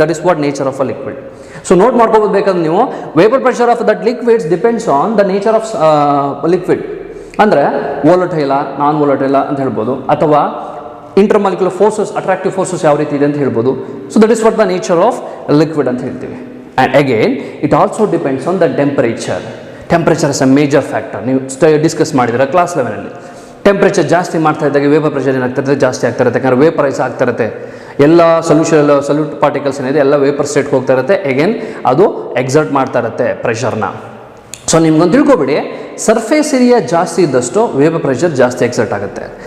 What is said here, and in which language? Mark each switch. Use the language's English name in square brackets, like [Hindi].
[English] That is what nature of a liquid. So note [Kannada] ಮಾಡ್ಕೋಬೇಕಾದ್ರೆ ನೀವು [English] Vapour pressure of that liquids depends on the nature of liquid. [Kannada] ಅಂದರೆ ವೋಲಟೈಲ, ನಾನ್ ವೋಲಟೈಲ ಅಂತ ಹೇಳ್ಬೋದು, ಅಥವಾ intermolecular forces, attractive forces ಯಾವ ರೀತಿ ಇದೆ ಅಂತ ಹೇಳ್ಬೋದು. [English] so that is what the nature of liquid [Kannada] ಅಂತ ಹೇಳ್ತೀವಿ. [English] And again, it also depends on the temperature. Temperature is a major factor. [Kannada] ನೀವು ಡಿಸ್ಕಸ್ ಮಾಡಿದ್ರೆ ಕ್ಲಾಸ್ ಲೆವೆಲಲ್ಲಿ ಟೆಂಪ್ರೇಚರ್ ಜಾಸ್ತಿ ಮಾಡ್ತಾ ಇದ್ದಾಗ ವೇಪರ್ ಪ್ರೆಷರ್ ಏನಾಗ್ತಿರುತ್ತೆ, ಜಾಸ್ತಿ ಆಗ್ತಿರುತ್ತೆ. ಯಾಕಂದರೆ ವೇಪರೈಸ್ ಆಗ್ತಿರುತ್ತೆ. ಎಲ್ಲ ಸಲ್ಯೂಟ್ ಪಾರ್ಟಿಕಲ್ಸ್ ಏನಿದೆ ಎಲ್ಲ ವೇಪರ್ ಸ್ಟೇಟ್ಗೆ ಹೋಗ್ತಾ ಇರುತ್ತೆ. ಅಗೇನ್ ಅದು ಎಕ್ಸರ್ಟ್ ಮಾಡ್ತಾ ಇರುತ್ತೆ ಪ್ರೆಷರ್ನ. ಸೊ ನಿಮ್ಗೊಂದು ತಿಳ್ಕೊಬೇಡಿ, ಸರ್ಫೇಸ್ ಏರಿಯಾ ಜಾಸ್ತಿ ಇದ್ದಷ್ಟು ವೇಪರ್ ಪ್ರೆಷರ್ ಜಾಸ್ತಿ ಎಕ್ಸರ್ಟ್ ಆಗುತ್ತೆ.